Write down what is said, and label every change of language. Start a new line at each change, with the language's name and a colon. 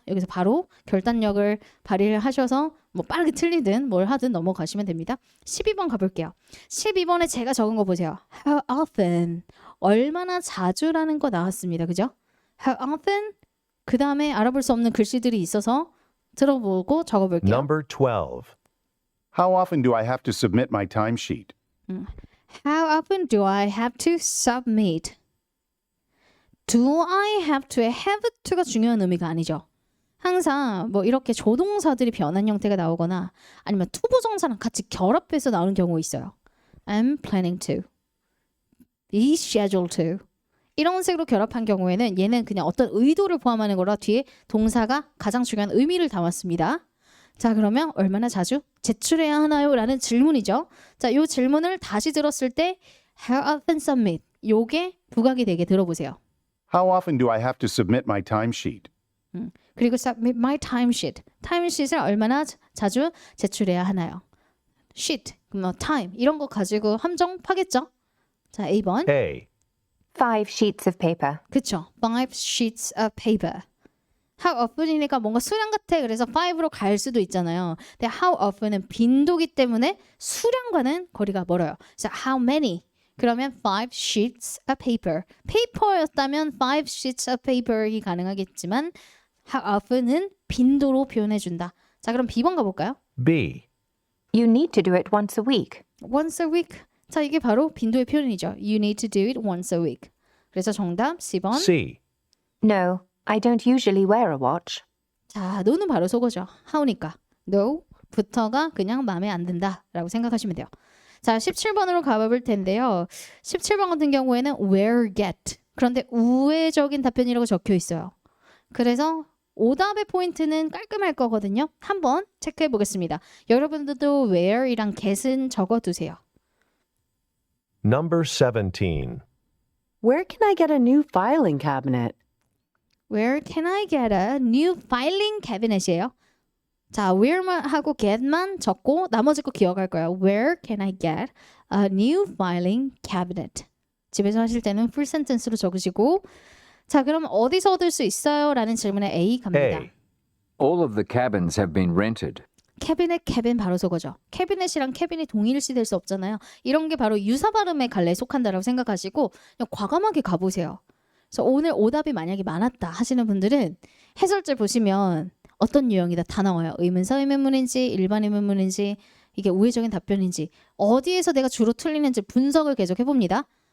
Korean: 여기서 바로 결단력을 발휘를 하셔서 뭐 빠르게 틀리든 뭘 하든 넘어가시면 됩니다. 12번 가볼게요. 12번에 제가 적은 거 보세요.
English: How often?
Korean: 얼마나 자주라는 거 나왔습니다. 그죠?
English: How often?
Korean: 그 다음에 알아볼 수 없는 글씨들이 있어서 들어보고 적어볼게요.
English: Number 12. How often do I have to submit my timesheet? How often do I have to submit? Do I have to?
Korean: have to가 중요한 의미가 아니죠. 항상 뭐 이렇게 조동사들이 변한 형태가 나오거나 아니면 투부정사랑 같이 결합해서 나오는 경우 있어요.
English: I'm planning to. Be scheduled to.
Korean: 이런 식으로 결합한 경우에는 얘는 그냥 어떤 의도를 포함하는 거라 뒤에 동사가 가장 중요한 의미를 담았습니다. 자, 그러면 얼마나 자주 제출해야 하나요? 라는 질문이죠. 자, 이 질문을 다시 들었을 때
English: How often submit?
Korean: 요게 부각이 되게 들어보세요.
English: How often do I have to submit my timesheet?
Korean: 그리고
English: submit my timesheet.
Korean: timesheet을 얼마나 자주 제출해야 하나요? sheet, 뭐 time 이런 거 가지고 함정 파겠죠? 자, A번.
English: A. 5 sheets of paper.
Korean: 그쵸.
English: 5 sheets of paper.
Korean: How often이니까 뭔가 수량 같아. 그래서 5로 갈 수도 있잖아요. 근데 how often은 빈도기 때문에 수량과는 거리가 멀어요. 그래서
English: how many?
Korean: 그러면
English: 5 sheets of paper.
Korean: 페이퍼였다면
English: 5 sheets of paper
Korean: 이 가능하겠지만 how often은 빈도로 표현해준다. 자, 그럼 B번 가볼까요?
English: B. You need to do it once a week. Once a week.
Korean: 자, 이게 바로 빈도의 표현이죠.
English: You need to do it once a week.
Korean: 그래서 정답 C번.
English: C. No, I don't usually wear a watch.
Korean: 자, no는 바로 속어죠. how니까. no 부터가 그냥 마음에 안 든다 라고 생각하시면 돼요. 자, 17번으로 가볼 텐데요. 17번 같은 경우에는 where get. 그런데 우회적인 답변이라고 적혀 있어요. 그래서 오답의 포인트는 깔끔할 거거든요. 한번 체크해 보겠습니다. 여러분들도 where이랑 get은 적어두세요.
English: Number 17. Where can I get a new filing cabinet? Where can I get a new filing cabinet이에요.
Korean: 자, where만 하고 get만 적고 나머지 거 기억할 거예요.
English: Where can I get a new filing cabinet?
Korean: 집에서 하실 때는 full sentence로 적으시고 자, 그럼 어디서 얻을 수 있어요? 라는 질문에 A 갑니다.
English: A. All of the cabins have been rented.
Korean: 캐비넷, 캐빈 바로 속어죠. 캐비넷이랑 캐빈이 동일시 될 수 없잖아요. 이런 게 바로 유사 발음의 갈래에 속한다라고 생각하시고 그냥 과감하게 가보세요. 그래서 오늘 오답이 만약에 많았다 하시는 분들은 해설제 보시면 어떤 유형이다 다 나와요. 의문사 의문문인지 일반 의문문인지 이게 우회적인 답변인지 어디에서 내가 주로 틀리는지 분석을 계속 해봅니다.